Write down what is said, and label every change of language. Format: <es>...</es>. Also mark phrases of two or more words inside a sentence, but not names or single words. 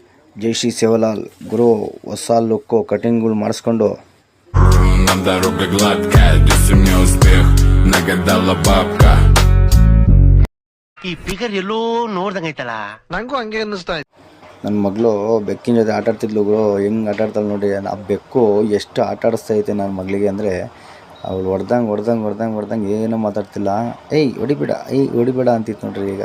<kn>ಜೈ ಶ್ರೀ ಸೇವಲಾಲ್ ಗುರು ಹೊಸ ಲುಕ್ಕು ಕಟಿಂಗ್ಗಳು ಮಾಡಿಸ್ಕೊಂಡು</kn> <ru>На дорога гладкая, если мне успех нагадала бабка.</ru> <kn>ಈ ಫಿಗರ್ ಎಲ್ಲೋ ನೋಡ್ದಂಗೈತಲ್ಲ. ನಂಗೂ ಹಂಗೆ ಅನ್ನಿಸ್ತಾ ಇತ್ತು. ನನ್ನ ಮಗಳು ಬೆಕ್ಕಿನ ಜೊತೆ ಆಟ ಆಡ್ತಿದ್ಲು ಗುರು. ಹೆಂಗೆ ಆಟ ಆಡ್ತಾಳೆ ನೋಡಿ. ಆ ಬೆಕ್ಕು ಎಷ್ಟು ಆಟ ಆಡಿಸ್ತೈತೆ ನನ್ನ ಮಗಳಿಗೆ ಅಂದರೆ ಅವಳು ಹೊಡ್ದಂಗೆ ಏನೂ ಮಾತಾಡ್ತಿಲ್ಲ. ಹೊಡಿಬೇಡ ಅಂತಿತ್ತು ನೋಡ್ರಿ ಈಗ.</kn>